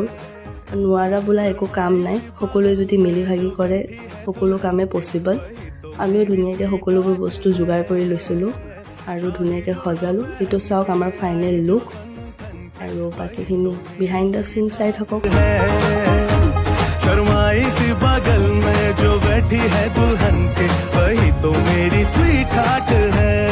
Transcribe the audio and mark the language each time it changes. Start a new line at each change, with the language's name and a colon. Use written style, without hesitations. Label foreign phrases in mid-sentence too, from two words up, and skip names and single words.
Assamese: নোৱাৰা বোলা একো কাম নাই, সকলোৱে যদি মিলি ভাগি কৰে সকলো কামে পচিবল। আমিও ধুনীয়াকৈ সকলোবোৰ বস্তু যোগাৰ কৰি লৈছিলোঁ আৰু ধুনীয়াকৈ সজালোঁ। এইটো চাওক আমাৰ ফাইনেল লুক, আৰু বাকীখিনি
English: behind the scene
Assamese: চাই থাকক।
Hindi: शर्माई सी बगल में जो बैठी है दुल्हन के, वही तो मेरी
English: sweet heart
Hindi: है।